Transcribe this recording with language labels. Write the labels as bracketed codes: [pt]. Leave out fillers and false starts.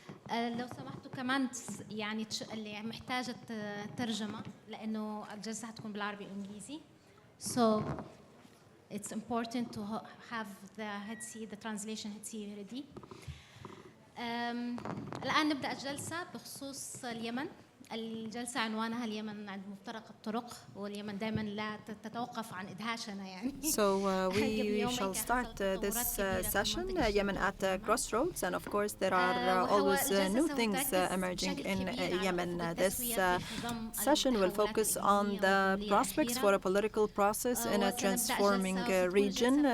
[ar] لو سمحتوا كمان يعني اللي محتاجة ترجمة لأنه الجلسة هتكون بالعربي والإنجليزي. [en] So it's important to have the translation ready. [ar] الآن نبدأ الجلسة بخصوص اليمن. الجلسة عنوانها اليمن عند مفترق الطرق واليمن دائما لا تتوقف عن إدهاشنا يعني. [en] So we shall start this session, Yemen at Crossroads, and of course there are always new things emerging in Yemen. This session will focus on the prospects for a political process in a transforming region.